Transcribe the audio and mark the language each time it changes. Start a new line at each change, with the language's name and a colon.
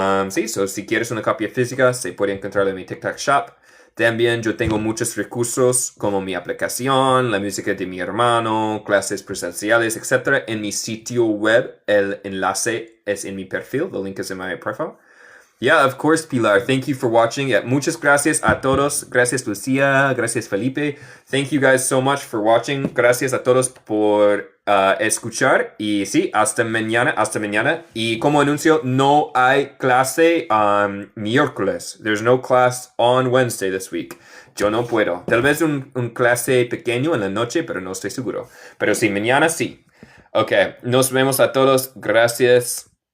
Spanish: Si quieres una copia física, se puede encontrar en mi TikTok Shop. También yo tengo muchos recursos como mi aplicación, la música de mi hermano, clases presenciales, etc. en mi sitio web. El enlace es en mi perfil.
English: The link is in my profile. Yeah, of course, Pilar. Thank you for watching.
Spanish: Muchas gracias a todos. Gracias, Lucia. Gracias, Felipe.
English: Thank you guys so much for watching.
Spanish: Gracias a todos por escuchar. Y sí, hasta mañana. Hasta mañana. Y como anuncio, no hay clase miércoles.
English: There's no class on Wednesday this week.
Spanish: Yo no puedo. Tal vez un clase pequeño en la noche, pero no estoy seguro. Pero sí, mañana sí. Ok, nos vemos a todos. Gracias.